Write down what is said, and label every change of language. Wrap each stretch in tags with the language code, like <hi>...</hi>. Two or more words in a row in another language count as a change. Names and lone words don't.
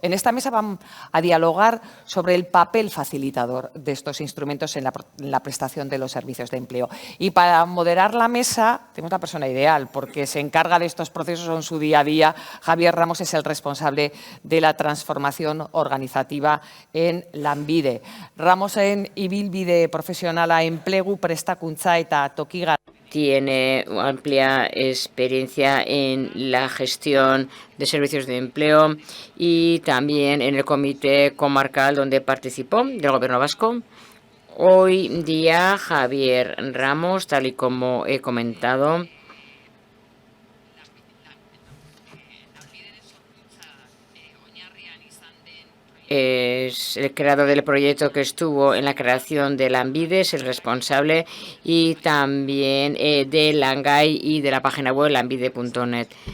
<es>En esta mesa vamos a dialogar sobre el papel facilitador de estos instrumentos en la prestación de los servicios de empleo. Y para moderar la mesa tenemos la persona ideal, porque se encarga de estos procesos en su día a día. Javier Ramos es el responsable de la transformación organizativa en Lanbide.</es> <eu>Ramosen ibilbide profesionala enplegu prestakuntza eta tokigar.</eu> <es>Tiene amplia experiencia en la gestión de servicios de empleo y también en el comité comarcal donde participó del Gobierno vasco. Hoy día Javier Ramos, tal y como he comentado, es el creador del proyecto que estuvo en la creación de Lanbide, es el responsable, y también de Langai y de la página web lanbide.net.</es>